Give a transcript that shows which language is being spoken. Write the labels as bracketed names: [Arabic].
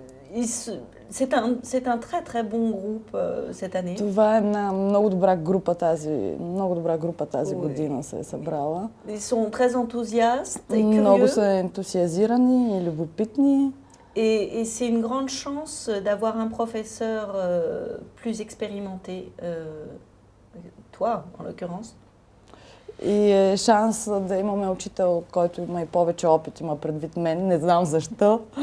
[French] C'est un très très bon groupe cette année. [Bulgarian] Това е една много добра група тази година се е събрала. [French] Ils sont très enthousiastes et curieux. [Bulgarian] Много са ентусиазирани и любопитни. [French] Et c'est une grande chance d'avoir un professeur plus expérimenté, toi en l'occurrence. [Bulgarian] И е шанс да имаме учител, който има и повече опит, има предвид мен, не знам защо.